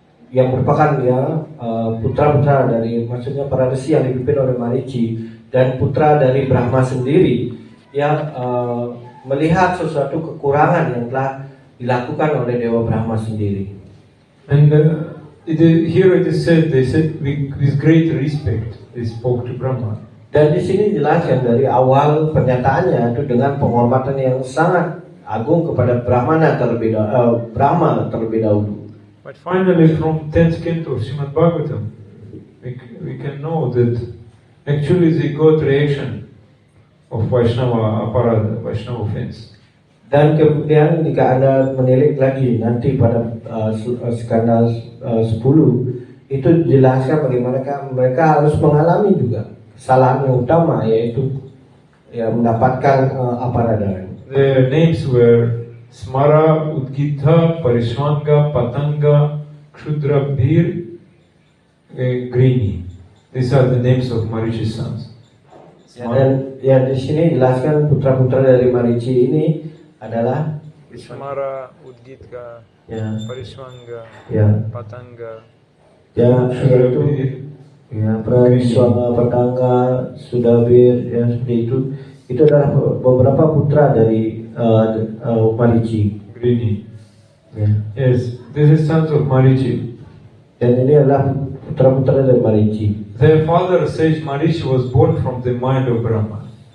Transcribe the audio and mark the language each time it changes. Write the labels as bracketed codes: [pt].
[id] yang merupakan putra-putra dari, maksudnya para resi yang dipimpin oleh Marici, dan putra dari Brahma sendiri yang melihat sesuatu kekurangan yang telah dilakukan oleh Dewa Brahma sendiri. [en] And here it is said, they said with great respect they spoke to Brahma. [id] Dan di sini dijelaskan dari awal pernyataannya itu dengan penghormatan yang sangat agung kepada Brahma terlebih dahulu. [en] But finally, from 10th canto of Srimad Bhagavatam, we can know that actually they got reaction of Vaishnava aparada, Vaishnava offense. [id] Dan kemudian jika Anda menilik lagi nanti pada skandal 10 itu dijelaskan bagaimana mereka harus mengalami juga kesalahan yang utama, yaitu mendapatkan aparada. [en] Their names were Smara, Udgita, Parishwanga, Patanga, Kshudrabhir, Grini. These are the names of Marichi's sons. [id] Dan di sini dijelaskan putra-putra dari Marici ini adalah Smara, Udgita, Parishwanga, Patanga, yaitu Parishwanga, Patanga, Sudabir, seperti itu. Itu adalah beberapa putra dari Marici. Grini. [en] Yes, this is sons of Marichi. [id] Dan ini adalah putra-putra dari Marici. [en] Their father sage Marichi was born from the mind of Brahma.